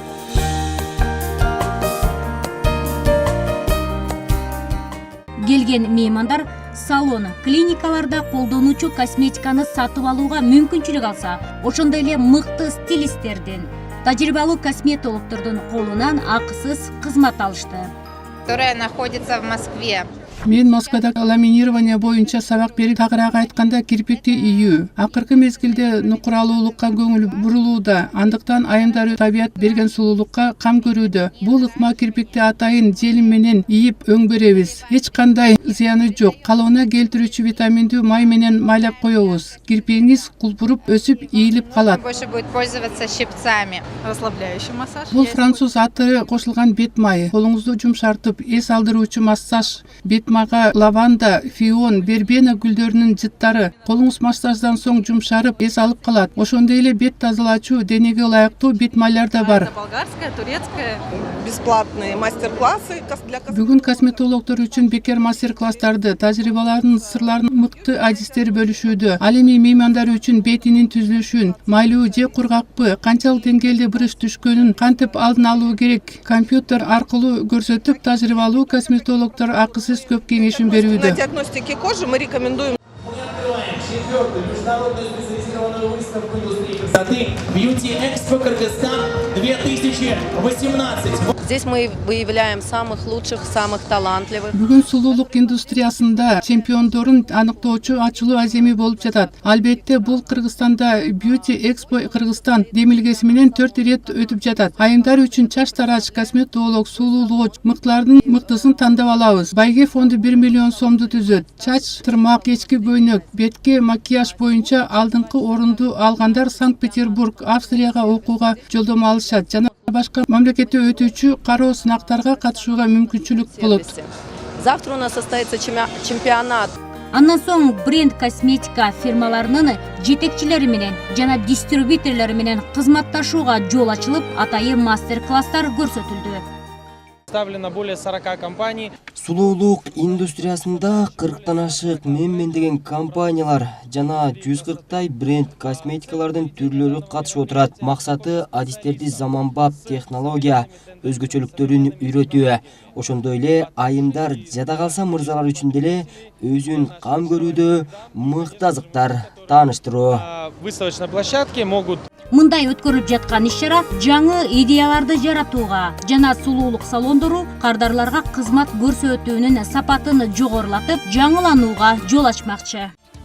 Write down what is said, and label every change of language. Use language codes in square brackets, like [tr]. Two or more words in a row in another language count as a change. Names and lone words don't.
[ky] Келген меймандар салон, клиникаларда колдонуучу косметиканы сатып алууга мүмкүнчүлүк алса, ошондой эле мыкты стилисттердин, тажрыйбалуу косметологдордун колунан акысыз кызмат алышты. [ru] Которая находится в Москве. [ky] Мен Москвада ламинирование боюнча сабак берип, тагыраак айтканда кирпикти ийүү. Акыркы мезгилде нукуралуулукка көңүл бурулууда, андыктан айымдар табият берген сулуулукка кам көрүүдө. Бул ыкма кирпикти атайын желим менен ийип өңбөрөбүз. Эч кандай зыяны жок. Калыбына келтирүүчү витаминдүү май менен майлап коебуз. Кирпигиңиз кулпуруп, өсүп, ийилип калат. [ru] Больше будет пользоваться щипцами. Расслабляющий массаж. [ky] Бул француз аты кошулган бет майы. Колуңузду жумшартып, эс алдыруучу массаж. Бет майга лаванда, фион, вербена гүлдөрүнүн жыттары. Колуңуз массаждан соң жумшарып, эс алып калат. Ошондой эле бет тазалаачу, денеге ылайыктуу бет майлар да бар. [ru] Болгарская, турецкая. Бесплатные мастер-классы для [ky] Бүгүн косметологдор үчүн бекер мастер-класстарды, тажрыйбалардын сырларын мыкты адистер бөлүшүүдө. Ал эми меймандар үчүн бетинин түзүлүшүн, майлуу же кургакпы, канчалык деңгээлде бырыш түшкөнүн кантип алдын алуу керек, компьютер аркылуу көрсөтүп, тажрыйбалуу косметологдор акысыз көп кеңешин берүүдө. [ru] На диагностике кожи мы рекомендуем. Четвертую международную специализированную выставку индустрии красоты Beauty Expo Кыргызстан 2018. Здесь мы выявляем самых лучших, самых талантливых. [ky] Бүгүн сулуулук индустриясында чемпиондорун аныктоочу ачылуу аземи болуп жатат. Албетте бул Кыргызстанда Beauty Expo Кыргызстан демилгеси менен 4 ирет өтүп жатат. Айымдар үчүн чач тарач, косметолог, сулуулууч мыктылардын мыктысын тандап алабыз. Байге фонду 1 миллион сомду түзөт. Чач, тырмак, кечки көйнөк, бетке макияж боюнча алдыңкы орунду алгандар Санкт-Петербург, Австрияга окууга жолдомо алышат жана башка мамлекетте өтүүчү кароо сынактарга катышууга мүмкүнчүлүк болот. [ru] Завтра у нас состоится чемпионат. [ky] Андан соң бренд косметика фирмаларынын жетекчилери менен жана дистрибьюторлору менен кызматташууга жол ачылып, атайын мастер-класстар көрсөтүлдү. [ru] Представлено более 40 компаний. [ky] Сулуулук индустриясында 40тан ашык меммендеген компаниялар жана 140тай бренд косметикалардын түрлөрү катышып отурат. Максаты адистерди заманбап технология өзгөчөлүктөрүн үйрөтүү. Ошондой эле айымдар жада калса мырзалар үчүн деле өзүн кам көрүүдө мыкты азыктар тааныштыруу. [ru] Выставочной площадке могут [ky] Мындай өткөрүлүп жаткан иш-чара жаңы идеяларды жаратууга жана сулуулук салондору кардарларга кызмат көрсөтүүнүн сапатын жогорулатып, жаңыланууга жол ачмакчы.